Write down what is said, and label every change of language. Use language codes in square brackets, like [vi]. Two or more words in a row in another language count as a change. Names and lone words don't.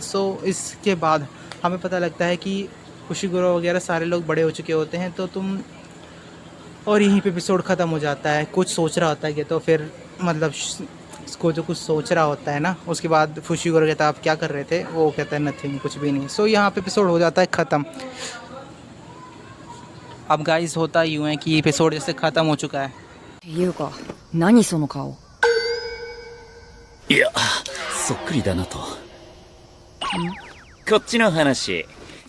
[hi] सो इसके बाद हमें पता लगता है कि फुशिगिरो वगैरह सारे लोग बड़े हो चुके होते हैं, तो तुम और यहीं पे एपिसोड ख़त्म हो जाता है। कुछ सोच रहा होता है कि तो फिर मतलब इसको जो कुछ सोच रहा होता है ना, उसके बाद फुशिगिरो कहता है आप क्या कर रहे थे, वो कहता है नथिंग, कुछ भी नहीं। सो यहाँ पे एपिसोड हो जाता है ख़त्म। अब गाइस होता यूँ है कि एपिसोड जैसे ख़त्म हो चुका है। [ja] ていうか、何その顔。いや、そっくりだなと。こっちの話。